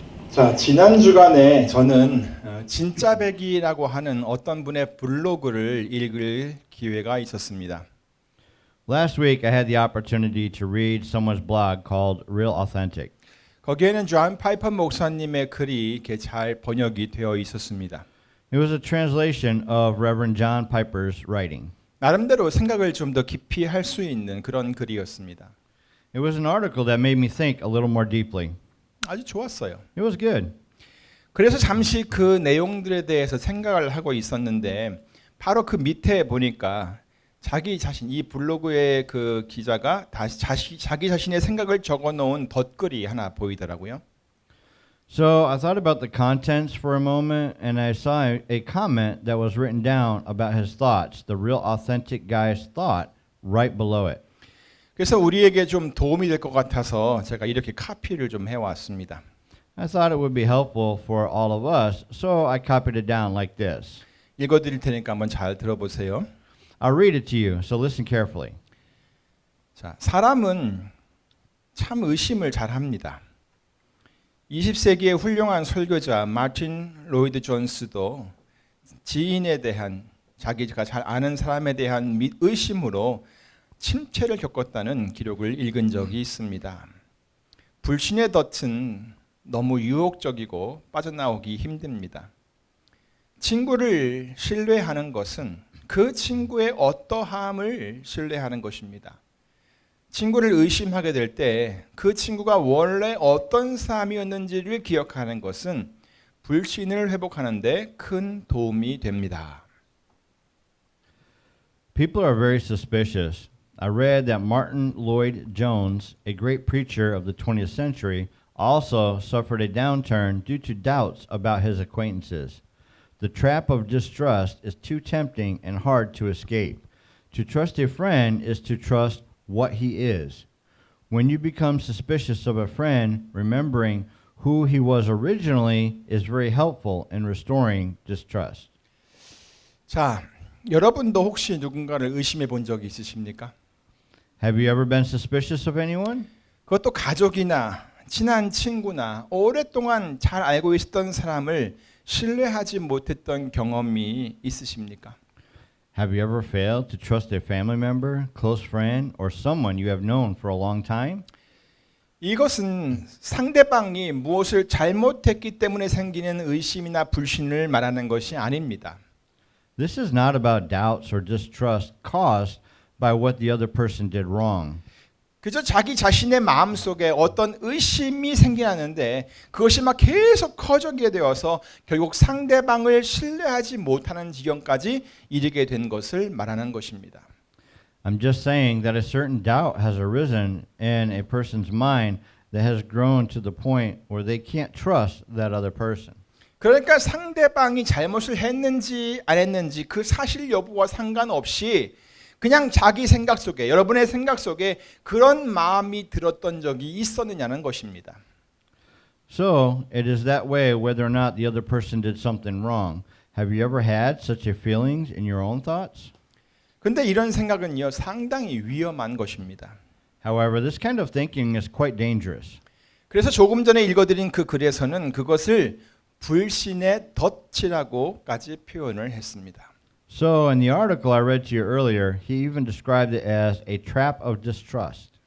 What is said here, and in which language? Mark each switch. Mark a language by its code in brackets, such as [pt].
[ko] 자, 지난 주간에 저는 진짜배기라고 하는 어떤 분의 블로그를 읽을 기회가 있었습니다. [en] Last week, I had the opportunity to read someone's blog called Real Authentic. [ko] 거기에는 존 파이퍼 목사님의 글이 이렇게 잘 번역이 되어 있었습니다. [en] It was a translation of Reverend John Piper's writing. [ko] 나름대로 생각을 좀 더 깊이 할 수 있는 그런 글이었습니다. [en] It was an article that made me think a little more deeply. [ko] 아주 좋았어요. [en] It was good. [ko] 그래서 잠시 그 내용들에 대해서 생각을 하고 있었는데 바로 그 밑에 보니까 자기 자신, 이 블로그의 그 기자가 자기 자신의 생각을 적어놓은 덧글이 하나 보이더라고요. [en] So I thought about the contents for a moment, and I saw a comment that was written down about his thoughts, the Real Authentic guy's thought, right below it. [ko] 그래서 우리에게 좀 도움이 될 것 같아서 제가 이렇게 카피를 좀 해왔습니다. [en] I thought it would be helpful for all of us, so I copied it down like this. [ko] 읽어드릴 테니까 한번 잘 들어보세요. [en] I'll read it to you, so listen carefully. [ko] 자, 사람은 참 의심을 잘합니다. 20세기의 훌륭한 설교자 마틴 로이드 존스도 지인에 대한 자기가 잘 아는 사람에 대한 의심으로 침체를 겪었다는 기록을 읽은 적이 있습니다. 불신의 덫은 너무 유혹적이고 빠져나오기 힘듭니다. 친구를 신뢰하는 것은 그 친구의 어떠함을 신뢰하는 것입니다. 친구를 의심하게 될 때 그 친구가 원래 어떤 사람이었는지를 기억하는 것은 불신을 회복하는 데 큰 도움이 됩니다. [en] People are very suspicious. I read that Martin Lloyd-Jones, a great preacher of the 20th century, also suffered a downturn due to doubts about his acquaintances. The trap of distrust is too tempting and hard to escape. To trust a friend is to trust what he is. When you become suspicious of a friend, remembering who he was originally is very helpful in restoring distrust. [ko] 자, 여러분도 혹시 누군가를 의심해 본 적이 있으십니까? [en] Have you ever been suspicious of anyone? [ko] 그것도 가족이나 친한 친구나 오랫동안 잘 알고 있었던 사람을 신뢰하지 못했던 경험이 있으십니까? [en] Have you ever failed to trust a family member, close friend, or someone you have known for a long time? [ko] 이것은 상대방이 무엇을 잘못했기 때문에 생기는 의심이나 불신을 말하는 것이 아닙니다. [en] This is not about doubts or distrust caused by what the other person did wrong. [ko] 그저 자기 자신의 마음속에 어떤 의심이 생기는데 그것이 막 계속 커지게 되어서 결국 상대방을 신뢰하지 못하는 지경까지 이르게 된 것을 말하는 것입니다. [en] I'm just saying that a certain doubt has arisen in a person's mind that has grown to the point where they can't trust that other person. [ko] 그러니까 상대방이 잘못을 했는지 안 했는지 그 사실 여부와 상관없이 그냥 자기 생각 속에, 여러분의 생각 속에 그런 마음이 들었던 적이 있었느냐는 것입니다. [en] So, it is that way whether or not the other person did something wrong. Have you ever had such a feelings in your own thoughts? [ko] 근데 이런 생각은요, 상당히 위험한 것입니다. [en] However, this kind of thinking is quite dangerous. [ko] 그래서 조금 전에 읽어드린 그 글에서는 그것을 불신의 덫이라고까지 표현을 했습니다. [en] So, in the article I read to you earlier, he even described it as a trap of distrust.